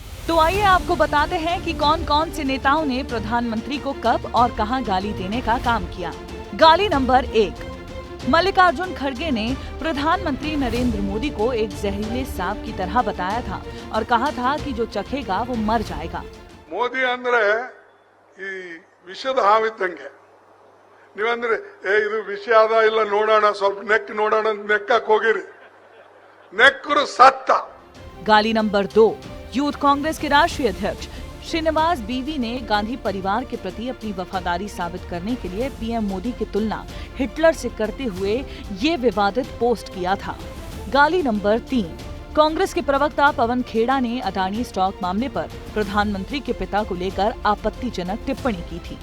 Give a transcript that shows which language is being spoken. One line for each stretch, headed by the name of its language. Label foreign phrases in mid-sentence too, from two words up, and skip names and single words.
Hindi: तो आइए आपको बताते हैं कि कौन कौन से नेताओं ने प्रधानमंत्री को कब और कहां गाली देने का काम किया। गाली नंबर 1, मल्लिकार्जुन खड़गे ने प्रधानमंत्री नरेंद्र मोदी को एक जहरीले सांप की तरह बताया था और कहा था कि जो चखेगा वो मर जाएगा।
Kannada: ಮೋದಿ ಅಂದ್ರೆ ಈ ವಿಷದ ಹಾವಿದ್ದಂಗೆ, ನೀವಂದ್ರೆ ಇದು ವಿಷ ಆದ ಇಲ್ಲ ನೋಡೋಣ, ಸ್ವಲ್ಪ ನೆಕ್ ನೋಡೋಣ ನೆಕ್ಕಕ್ ಹೋಗಿರಿ, ನೆಕ್ಕರು ಸತ್ತ।
Hindi: गाली नंबर 2, यूथ कांग्रेस के राष्ट्रीय अध्यक्ष श्रीनिवास बीवी ने गांधी परिवार के प्रति अपनी वफादारी साबित करने के लिए पीएम मोदी की तुलना हिटलर से करते हुए ये विवादित पोस्ट किया था। गाली नंबर 3, कांग्रेस के प्रवक्ता पवन खेड़ा ने अडानी स्टॉक मामले पर प्रधानमंत्री के पिता को लेकर आपत्तिजनक टिप्पणी की थी।